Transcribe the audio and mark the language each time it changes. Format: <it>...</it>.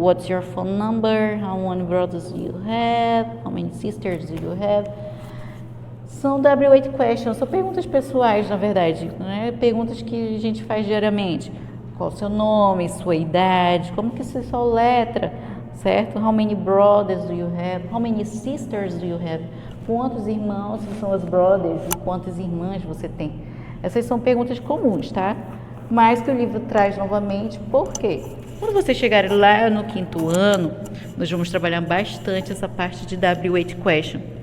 <en>What's your phone number? How many brothers do you have? How many sisters do you have?</en> <pt>São W8 questions, são perguntas pessoais, na verdade, né? Perguntas que a gente faz diariamente. Qual o seu nome, sua idade, como que se soletra, certo?</pt> <en>How many brothers do you have? How many sisters do you have?</en> <pt>Quantos irmãos são os brothers e quantas irmãs você tem? Essas são perguntas comuns, tá? Mas que o livro traz novamente, por quê? Quando você chegar lá no 5º ano, nós vamos trabalhar bastante essa parte de W8 question.</pt>